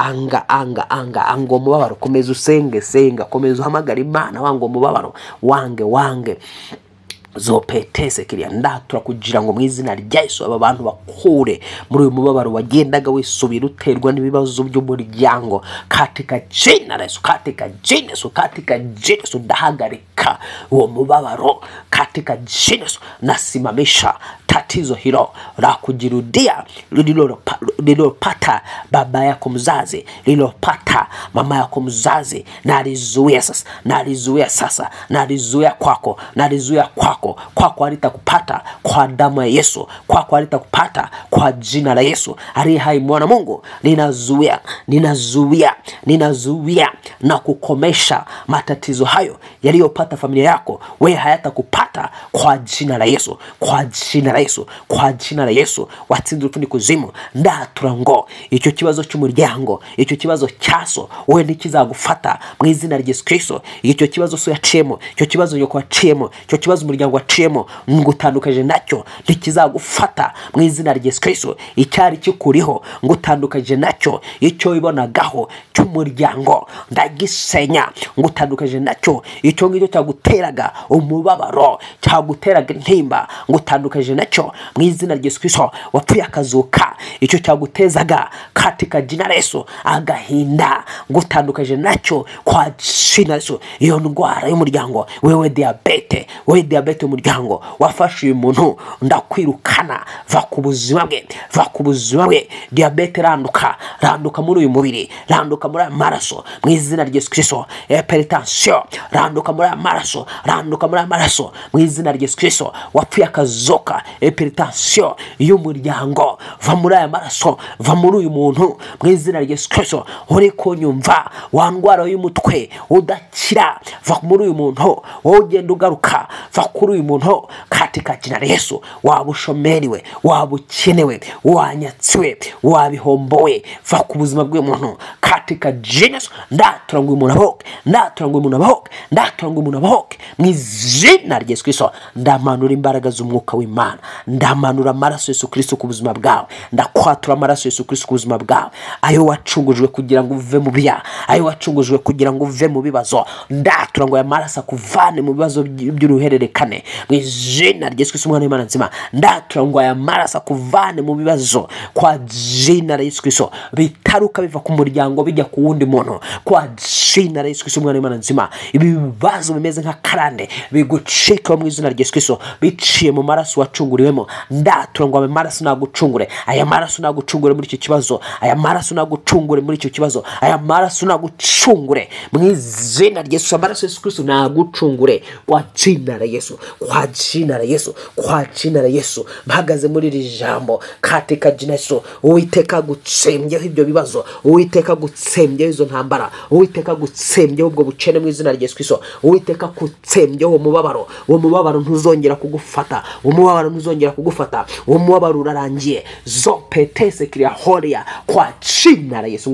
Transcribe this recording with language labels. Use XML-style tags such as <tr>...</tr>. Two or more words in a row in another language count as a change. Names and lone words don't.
<rw>Ango mubabaro. Komeza usenge, senga, komeza uhamagara Imana, wango mubabaro, wange zopetese kiriya ndatura kugira ngo mu izina rya Yesu aba bantu bakure muri uyu mubabaro wagendaga wisubira uterwa n'ibibazo by'umuryango.</rw> <sw>Katika jina la Yesu, katika jina Yesu, katika jina Yesu</sw> <rw>ndahagarika uwo mubabaro</rw> <sw>katika jina Yesu. Nasimamisha tatizo hilo la kujirudia lililopata baba yako mzazi, lililopata mama yako mzazi, nalizuia sasa, nalizuia kwako, kwako halitakupata kwa damu ya Yesu, kwako halitakupata kwa jina la Yesu aliye hai mwana Mungu. Ninazuia na kukomesha matatizo hayo yaliyopata familia yako, wewe hayatakupata kwa jina la Yesu, kwa jina la Yesu, kwa jina la Yesu.</sw> <rw>Watsinze utundi kuzimu ndaturango icyo kibazo cy'umuryango, icyo kibazo cyaso wewe nikizagufata mu izina rya Yesu Kristo. Icyo kibazo so yaciyemo, icyo kibazo yoko waciyemo, icyo kibazo umuryango waciyemo, ngutandukaje nacyo ntikizagufata mu izina rya Yesu Kristo. Icyari kikuriho ngutandukaje nacyo, icyo ibonagaho cy'umuryango ndagisenya, ngutandukaje nacyo. Icyo ngicyo cyaguteraga umubabaro, cyaguteraga intimba, ngutandukaje nacyo mu izina rya Yesu Kristo. Wapfuye akazuka, icyo cyagutezaga</rw> <sw>katika jina la Yesu</sw> <rw>agahinda, ngutandukaje nacyo</rw> <sw>kwa jina la Yesu.</sw> <rw>Iyo ndwara y'umuryango, wewe diabete umuryango wafashe uyu muntu, ndakwirukana, va ku buzima bwe. Diabete randuka muri uyu mubiri, randuka muri amaraso mu izina rya Yesu Kristo. Hypertension randuka muri amaraso, mu izina rya Yesu Kristo. Wapfuye akazoka, hypertension y'umuryango, va muri aya maraso, va muri uyu muntu mu izina rya Yesu Kristo. Uri kunyumva, wandwara y'umutwe udakira, va muri uyu muntu, wowe ugenda ugaruka, va kuri muri uyu muntu</rw> <sw>katika jina la Yesu.</sw> <rw>Wabushomeriwe, wabukenewe, wanyatsiwe, wabihombowe, va ku buzima bw'uyu muntu</rw> <sw>katika jina Yesu.</sw> <rw>Ndatura ngo uyu muntu aboke, ndatura ngo uyu muntu aboke, ndatura ngo uyu muntu aboke mu izina rya Yesu Kristo. Ndamanura imbaraga z'umwuka w'Imana, ndamanura amaraso Yesu Kristo ku buzima bwawe, ndakwatura amaraso Yesu Kristo ku buzima bwawe, ayo wacungujwe kugira ngo uve mu bya, ayo wacungujwe kugira ngo uve mu bibazo. Ndatura ngo aya maraso akuvane mu bibazo by'uruhererekane mu izina rya Yesu Kristo umwana w'Imana nzima. Ndatura ngo aya maraso akuvane mu bibazo</rw> <sw>kwa jina la Yesu Kristo,</sw> <rw>bitaruka biva ku muryango bijya ku wundi muntu</rw> <sw>kwa jina la Yesu Kristo</sw> <rw>umwana w'Imana nzima. Ibi bibazo bimeze nka karande bigucika mu izina rya Yesu Kristo, biciye mu maraso wacunguriwemo. Ndatura ngo aya maraso nagucungure, aya maraso nagucungure muri icyo kibazo, aya maraso nagucungure muri icyo kibazo, aya maraso nagucungure mu izina rya Yesu. Amaraso Yesu Kristo nagucungure</rw> <sw>kwa jina la Yesu, kwa jina la Yesu, kwa jina la Yesu.</sw> <rw>Mpagaze muri iri jambo</rw> <sw>katika jina Yesu.</sw> <rw>Uwiteka gutsembyeho ibyo bibazo, Uwiteka gutsembyeho izo ntambara, Uwiteka gutsembyeho ubwo bukene mu izina rya Yesu Kristo. Uwiteka gutsembyeho umubabaro, uwo mubabaro ntuzongera kugufata, umubabaro ntuzongera kugufata, uwo mubabaro urarangiye. Zopetese kiria horia</rw> <sw>kwa jina la Yesu.</sw>